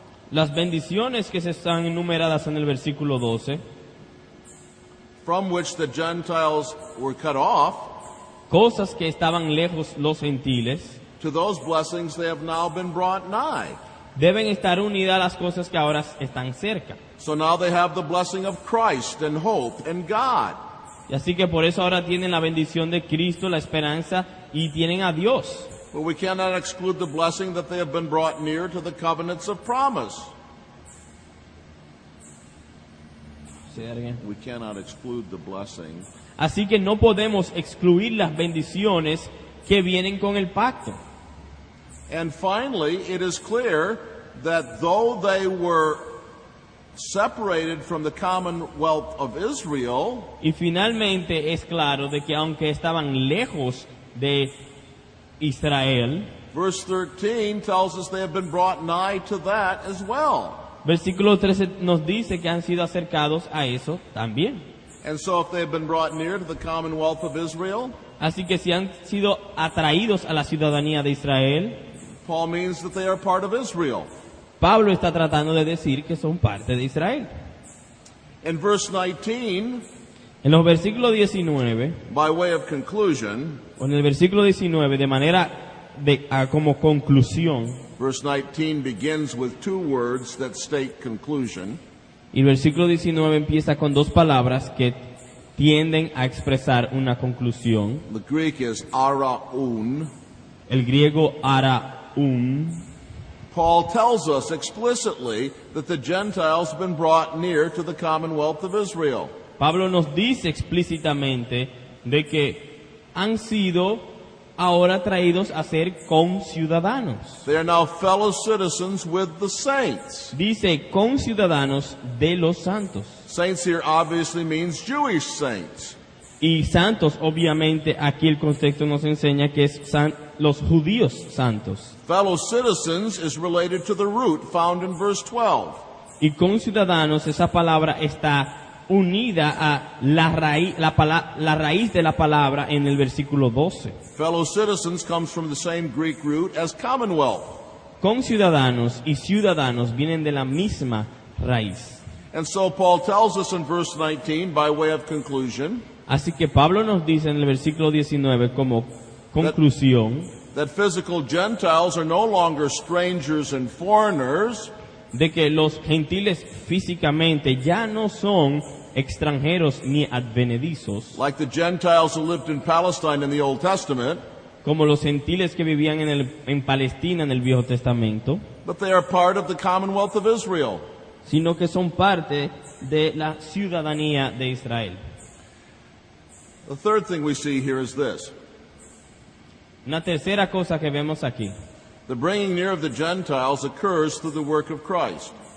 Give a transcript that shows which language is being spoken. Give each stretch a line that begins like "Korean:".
Spanish: Las bendiciones que se están enumeradas en el versículo 12,
English: from which the Gentiles were cut off,
Spanish: cosas que estaban lejos los gentiles,
English: to those blessings they have now been brought nigh.
Spanish: deben estar unidas a las cosas que ahora están cerca.
English: So now they have the blessing of Christ and hope and God.
Spanish: Y así que por eso ahora tienen la bendición de Cristo, la esperanza, y tienen a Dios.
English: But we cannot exclude the blessing that they have been brought near to the covenants of promise. We cannot exclude the blessing.
Spanish: Así que no podemos excluir las bendiciones que vienen con el pacto.
English: And finally, it is clear that though they were separated from the commonwealth of Israel,
Spanish: Y finalmente es claro de que aunque estaban lejos de Israel,
English: verse 13 tells us they have been brought nigh to that as well.
Spanish: versículo 13 nos dice que han sido acercados a eso también.
English: And so if they have been brought near to the commonwealth of Israel,
Spanish: Así que si han sido atraídos a la ciudadanía de Israel,
English: Paul means that they are part of Israel.
Spanish: Pablo está tratando de decir que son parte de Israel.
English: In verse 19,
Spanish: En los versículos 19,
English: by way of conclusion,
Spanish: o en el versículo 19, de manera como conclusión,
English: verse 19 begins with two words that state conclusion.
Spanish: y el versículo 19 empieza con dos palabras que tienden a expresar una conclusión.
English: The Greek is araun.
Spanish: El griego araun.
English: Paul tells us explicitly that the Gentiles have been brought near to the commonwealth of Israel.
Spanish: Pablo nos dice explícitamente de que han sido ahora traídos a ser conciudadanos.
English: They are now fellow citizens with the saints.
Spanish: Dice conciudadanos de los santos.
English: Saints here obviously means Jewish saints.
Spanish: Y santos, obviamente, aquí el contexto nos enseña que es los judíos santos.
English: Fellow citizens is related to the root found in verse 12.
Spanish: Y conciudadanos, esa palabra está unida a la raíz de la palabra en el versículo 12.
English: Fellow citizens comes from the same Greek root as commonwealth.
Spanish: Conciudadanos y ciudadanos vienen de la misma raíz.
English: And so Paul tells us in verse 19, by way of conclusion,
Spanish: Así que Pablo nos dice en el versículo 19 como conclusión
English: that physical Gentiles are no longer strangers and foreigners,
Spanish: de que los gentiles físicamente ya no son extranjeros ni advenedizos,
English: like the Gentiles who lived in Palestine in the Old Testament,
Spanish: como los gentiles que vivían en Palestina en el Viejo Testamento,
English: but they are part of the commonwealth of Israel.
Spanish: sino que son parte de la ciudadanía de Israel.
English: The third thing we see here is this.
Spanish: Una tercera cosa que vemos aquí.
English: The bringing near of the Gentiles occurs through the work of Christ.